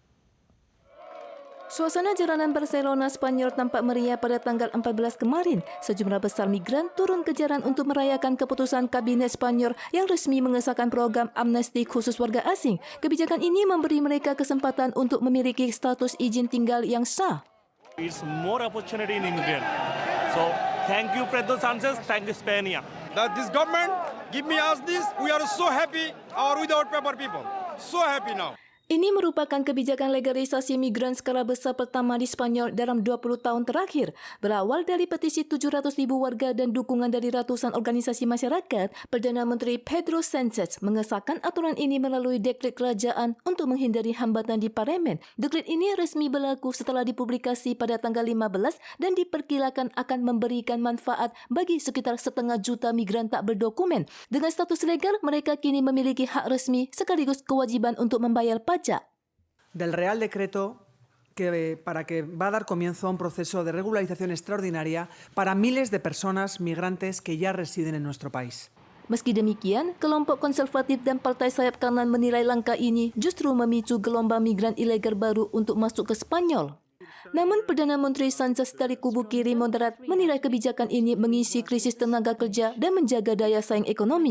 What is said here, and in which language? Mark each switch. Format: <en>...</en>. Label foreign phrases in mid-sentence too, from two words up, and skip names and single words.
<id>Suasana jalanan Barcelona, Spanyol tampak meriah pada tanggal 14 kemarin. Sejumlah besar migran turun ke jalan untuk merayakan keputusan Kabinet Spanyol yang resmi mengesahkan program amnesti khusus warga asing. Kebijakan ini memberi mereka kesempatan untuk memiliki status izin tinggal yang sah.</id> <en>It's more opportunity in immigrant. So thank you, Pedro Sánchez. Thank you, Spain. That this government give me us this. We are so happy. Our without paper people. So happy now.</en> <id>Ini merupakan kebijakan legalisasi migran skala besar pertama di Spanyol dalam 20 tahun terakhir. Berawal dari petisi 700.000 warga dan dukungan dari ratusan organisasi masyarakat, Perdana Menteri Pedro Sánchez mengesahkan aturan ini melalui dekret kerajaan untuk menghindari hambatan di parlemen. Dekret ini resmi berlaku setelah dipublikasi pada tanggal 15 dan diperkirakan akan memberikan manfaat bagi sekitar 500.000 migran tak berdokumen. Dengan status legal, mereka kini memiliki hak resmi sekaligus kewajiban untuk membayar pajak.</id> <es>Del Real Decreto para que va a dar comienzo a un proceso de regularización extraordinaria para miles de personas migrantes que ya residen en nuestro país.</es> <id>Meski demikian, kelompok konservatif dan partai sayap kanan menilai langkah ini justru memicu gelombang migran ilegal baru untuk masuk ke Spanyol. Namun Perdana Menteri Sánchez dari kubu kiri moderat menilai kebijakan ini mengisi krisis tenaga kerja dan menjaga daya saing ekonomi.</id>